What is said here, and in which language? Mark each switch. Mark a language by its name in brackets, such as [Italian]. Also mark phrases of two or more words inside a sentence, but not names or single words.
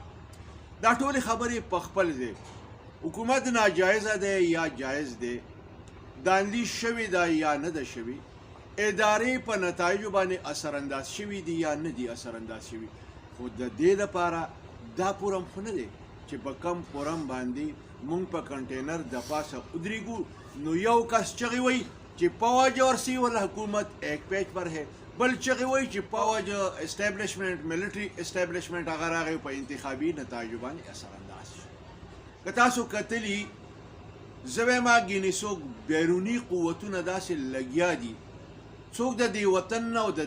[Pashto] دا ټولې خبرې په خپل ځای حکومت ناجایزه دی یا جایز دی، داندي شوې ده یا نه ده شوې، ادارې په نتایجو باندې اثرانداز شوي دي یا نه دي اثرانداز شوي، خو د دې لپاره دا پورم خو نه دی چې په کم پورم باندې مونږ په کنټینر د پاسه ودرېږو نو یو کس چغې وایي چې [Urdu] فوج اور سیول حکومت ایک پیج پر ہے، [Pashto] بل چغې وایي چې فوج اسټیبلیشمنټ، [English] military establishment [Pashto] هغه راغی په انتخابي نتایجو باندې اثرانداز شو. که تاسو کتلي زه وایم ګینې څوک بیروني قوتونه داسې لګیا دي، څوک د دې وطن او د